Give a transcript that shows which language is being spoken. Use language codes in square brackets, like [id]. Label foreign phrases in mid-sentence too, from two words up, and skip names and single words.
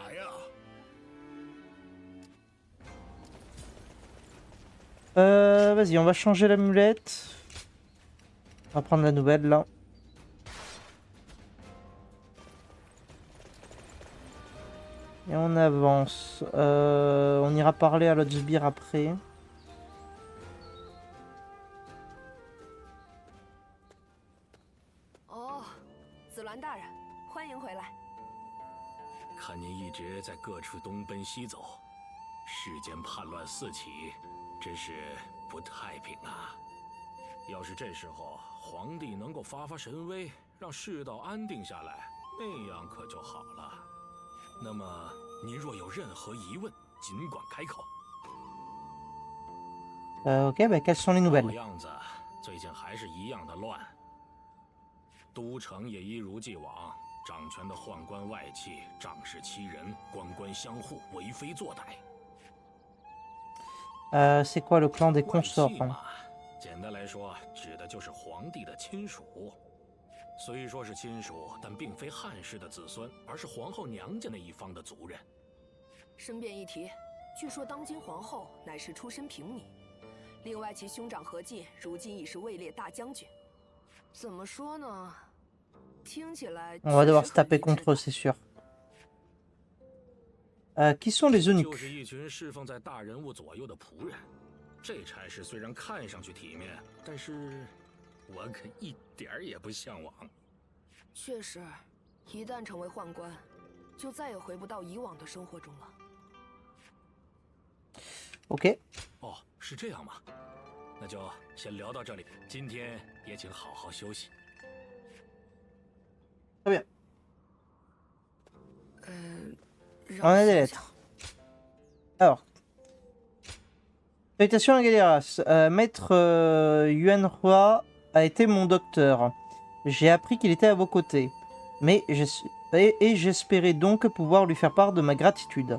[fr] Vas-y, on va changer l'amulette. On va prendre la nouvelle, là. Et on avance. On ira parler à l'autre sbire après. [zh] Oh, 紫鸾大人，欢迎回来。看您一直在各处东奔西走，世间叛乱四起，真是不太平啊！要是这时候皇帝能够发发神威，让世道安定下来，那样可就好了。那么您若有任何疑问，尽管开口。 [fr] Ok, bah quelles sont les nouvelles? [zh] 老样子，最近还是一样的乱。都城也一如既往，掌权的宦官外戚仗势欺人，官官相护，为非作歹。 [fr] C'est quoi le clan des [zh] 外 [fr] consorts [zh] 戚 [fr] hein? [zh] 嘛，简单来说，指的就是皇帝的亲属。虽说是亲属，但并非汉室的子孙，而是皇后娘家那一方的族人。申辩一提，据说当今皇后乃是出身平民，另外其兄长何进如今已是位列大将军。怎么说呢？听起来 [fr] On va [zh] 确 [fr] devoir [zh] 实 [fr] se [zh] 很 [fr] taper [zh] 励志 [fr] contre [zh] 的 [fr] eux, c'est sûr. Qui sont les [zh] 就 [fr] eunuques? [zh] 是一群侍奉在大人物左右的仆人。这差事虽然看上去体面，但是我可一点儿也不向往。确实，一旦成为宦官，就再也回不到以往的生活中了。 Ok. 哦，是这样吗？那就先聊到这里，今天也请好好休息。 [fr] Très bien. [zh] 让 [fr] On [zh] 我 [fr] a des [zh] 想想 [fr] lettres. Alors. Salutations à Galéras. Maître Yuan Hua a été mon docteur. J'ai appris qu'il était à vos côtés. Mais j'espérais donc pouvoir lui faire part de ma gratitude.